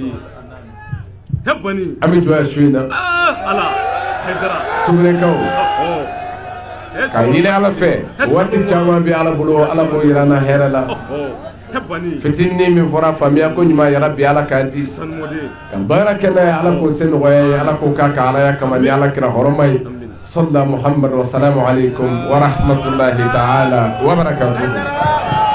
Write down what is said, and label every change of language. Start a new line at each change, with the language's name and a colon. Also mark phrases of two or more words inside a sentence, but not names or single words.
Bambara: an bɛ jɔ yan su in na sugunɛkaw ka ɲini ala fɛ waati caman bɛ ala bolo ala k'o yira an na hɛrɛ la fitinin min fɔra faamuya ko ɲuman yara bi ala k'a di ka baara kɛ n'a ye ala k'o se nɔgɔya ye ala k'o k'a ka alaya kama ni ala kira hɔrɔma ye sɔlila muhammad
Arabic: والسلام عليكم ورحمة الله تعالى وبركاته